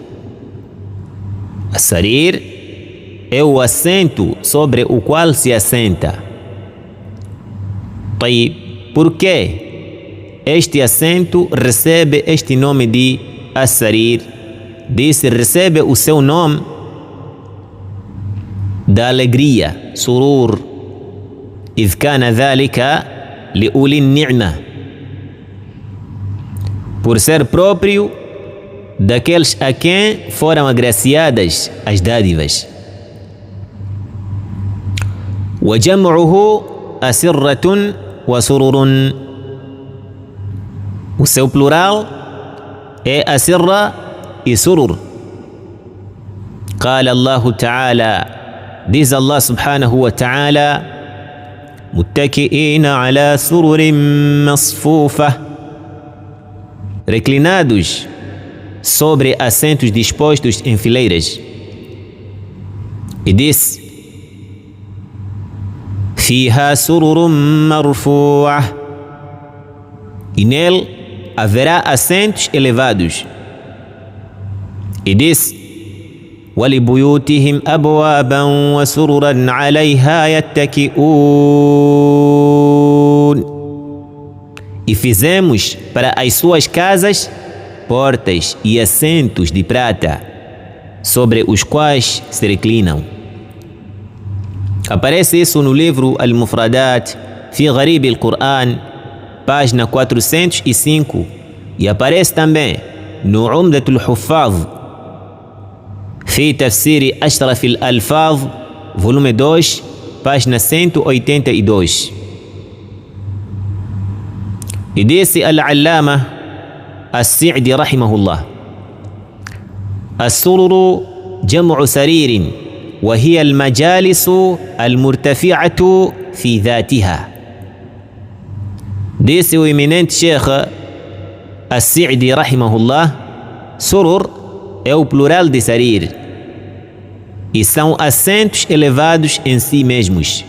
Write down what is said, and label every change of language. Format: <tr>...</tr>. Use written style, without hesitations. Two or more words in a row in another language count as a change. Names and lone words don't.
<pt>As-sarir é o assento sobre o qual se assenta. Por quê este assento recebe este nome de as-sarir? Disse, recebe o seu nome da alegria,</pt> <ar>surur, إذ كان ذلك لأولي النعمة,</ar> <pt>por ser próprio daqueles a quem foram agraciadas as dádivas.</pt> <ar>وجمعه أسرة وسرر,</ar> <pt>o seu plural é asirra e surur.</pt> <ar>قال الله تعالى, diz Allah سبحانه وتعالى, متكئين على سرر مصفوفة,</ar> <pt>reclinados sobre assentos dispostos em fileiras. E diz,</pt> <ar>فيها سرر مرفوعة,</ar> <pt>e nele haverá assentos elevados. E diz,</pt> <ar>وَلِبُيُوتِهِمْ أَبْوَابًا وَسُرُرًا عَلَيْهَا يَتَّكِئُونَ,</ar> <pt>e fizemos para as suas casas portas e assentos de prata, sobre os quais se reclinam. Aparece isso no livro Al-Mufradat fi Gharib al-Quran, página 405, e aparece também no Umdat al-Huffaz fi Tafsir Ashraf al-Alfaz, volume 2, página 182. E disse Al-Allama As-Sa'di rahimahullah,</pt> <ar>السرر جمع سرير وهي المجالس المرتفعة في ذاتها.</ar> <pt>Disse o eminente Sheikh As-Sa'di rahimahullah, surur é o plural de sarir e são assentos elevados em si mesmos.</pt>